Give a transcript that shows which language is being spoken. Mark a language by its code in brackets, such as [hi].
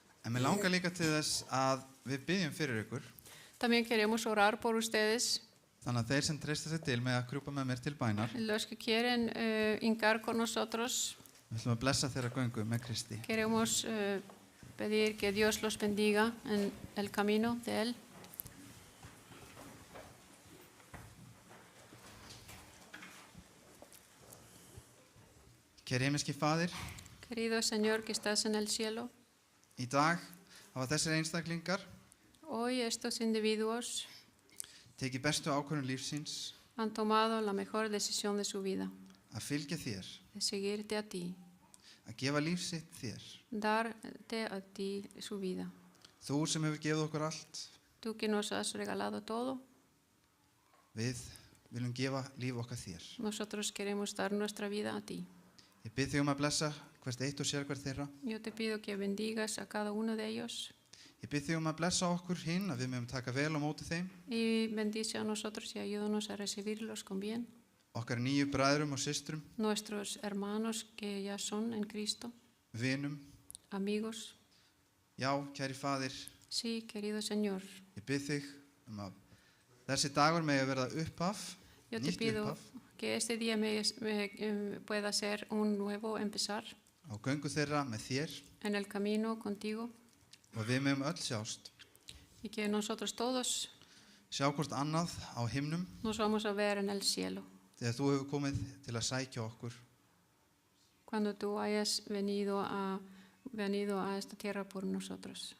[is] En mér langar líka til þess að við byggjum fyrir ykkur. [es] También queremos orar por ustedes. [is] Þannig að þeir sem treysta sig til með að krjúpa með mér til bænar. [es] Los que quieren hincar con nosotros. [is] Við ætlum að blessa þeirra göngu með Kristi. [es] Queremos pedir que Dios los bendiga en el camino de Él. [is] Kæri himneski Faðir, [es] Querido Señor que estás en el cielo, [is] í dag hafa þessir einstaklingar [es] hoy estos individuos [is] tekið bestu ákvörðun lífsins [es] han tomado la mejor decisión de su vida, [is] að fylgja þér, [es] de seguirte a ti, [is] að gefa líf sitt þér. [es] darte a ti su vida. [is] Þú sem hefur gefið okkur allt, [es] Tú que nos has regalado todo, [is] við viljum gefa líf okkar þér. [es] nosotros queremos dar nuestra vida a ti. [is] Ég bið þig að blessa hvert eitt og sér hvert þeirra. [es] Yo te pido que bendigas a cada uno de ellos [is] Ég bið þig að blessa okkur hinn, að við mögum taka vel á móti þeim, [es] y bendice a nosotros y ayúdanos a recibirlos con bien. [is] okkar nýju bræðrum og systrum, [es] Nuestros hermanos que ya son en Cristo, [is] vinum. [es] amigos. [is] Já, kæri Faðir, [es] Sí, querido Señor, [is] ég bið þig að þessi dagur megi verða upphaf, [es] yo te [is] nýtt [es] pido [is] upphaf, [es] que este día pueda ser un nuevo empezar [is] á göngu þeirra með þér [es] en el camino contigo [is] og við mögum öll sjást. [es] y que nosotros todos [is] Sjá hvort annað á himnum [es] nos vamos a ver en el cielo [is] þegar þú hefur komið til að sækja okkur. [es] cuando tú hayas venido a esta tierra por nosotros,